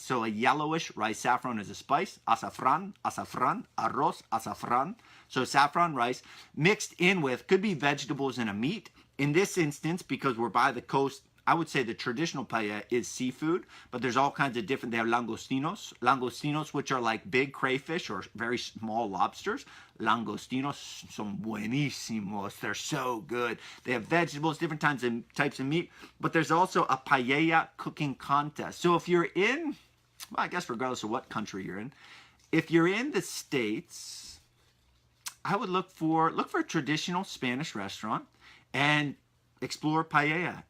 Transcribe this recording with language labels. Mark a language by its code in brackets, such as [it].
[en] So a yellowish rice. Saffron is a spice. Azafrán, arroz, azafrán. So saffron rice mixed in with, could be vegetables and a meat. In this instance, because we're by the coast, I would say the traditional paella is seafood, but there's all kinds of different, they have langostinos, which are like big crayfish or very small lobsters. [es] Langostinos son buenísimos. [en] They're so good. They have vegetables, different types of meat, but there's also a paella cooking contest. So if you're in, well, I guess regardless of what country you're in, if you're in the States, I would look for a traditional Spanish restaurant and explore paella.